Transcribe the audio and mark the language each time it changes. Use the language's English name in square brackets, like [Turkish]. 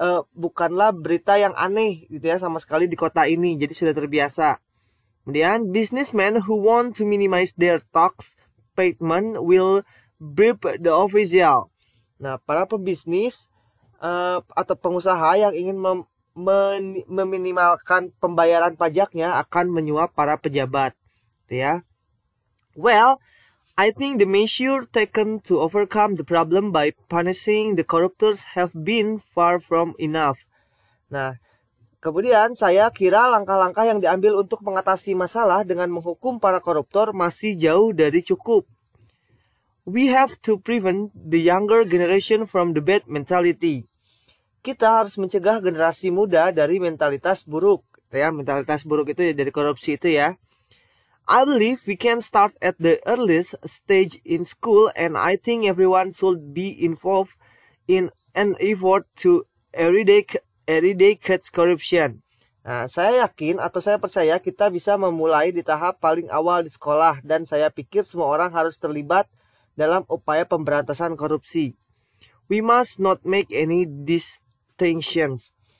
[Indonesian] Bukanlah berita yang aneh gitu ya sama sekali di kota ini, jadi sudah terbiasa. Kemudian [English] businessmen who want to minimize their tax payment will bribe the official. [Indonesian] Nah, para pebisnis atau pengusaha yang ingin meminimalkan pembayaran pajaknya akan menyuap para pejabat, gitu ya. [English] Well, I think the measure taken to overcome the problem by punishing the corruptors have been far from enough. [Indonesian] Nah, kemudian saya kira langkah-langkah yang diambil untuk mengatasi masalah dengan menghukum para koruptor masih jauh dari cukup. [English] We have to prevent the younger generation from the bad mentality. [Indonesian] Kita harus mencegah generasi muda dari mentalitas buruk. Ya, mentalitas buruk itu dari korupsi itu ya. [English] I believe we can start at the earliest stage in school, and I think everyone should be involved in an effort to eradicate corruption. [Indonesian] Nah, saya yakin atau saya percaya kita bisa memulai di tahap paling awal di sekolah, dan saya pikir semua orang harus terlibat dalam upaya pemberantasan korupsi. [English] We must not make any distinctions.